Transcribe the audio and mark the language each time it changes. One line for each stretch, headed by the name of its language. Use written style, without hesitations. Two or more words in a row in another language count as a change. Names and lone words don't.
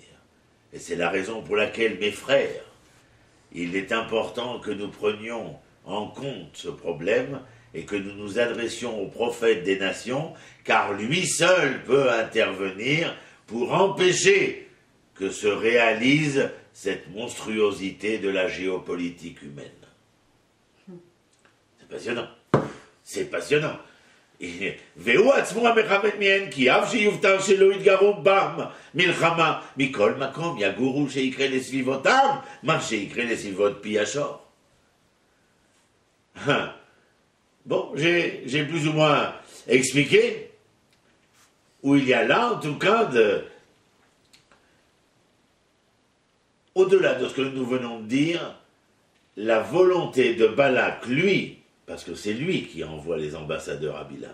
French: Et c'est la raison pour laquelle, mes frères, il est important que nous prenions en compte ce problème et que nous nous adressions au prophète des nations, car lui seul peut intervenir pour empêcher que se réalise cette monstruosité de la géopolitique humaine. C'est passionnant. C'est passionnant.
Hebrew: והוא עצמו המכוון מהן, כי אף שיובטח שלא יתגרו בם מלחמה, מכל מקום יגורו שיקרה לסביבותם, מה שיקרה לסביבות פי השור.
French: Bon, j'ai plus ou moins expliqué où il y a là, en tout cas, au-delà de ce que nous venons de dire, la volonté de Balak, lui, parce que c'est lui qui envoie les ambassadeurs à Bilam.